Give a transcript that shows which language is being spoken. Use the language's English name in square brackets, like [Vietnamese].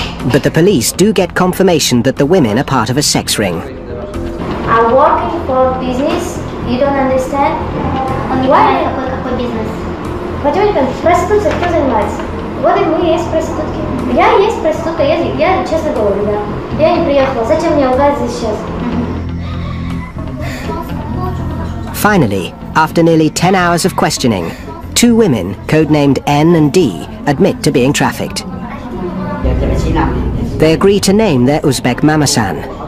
[English] But the police do get confirmation that the women are part of a sex ring. I'm working for business. You don't understand? Why? [Russian] Какой бизнес? Потёмка, проститутка, кто занимается? Вот и мы есть проститутки. Я есть проститутка, я честно говорю, да. Я не приехала. Зачем мне лгать здесь сейчас? [English] Finally, after nearly 10 hours of questioning, 2 women, codenamed N and D, admit to being trafficked. They agree to name their Uzbek mamasan.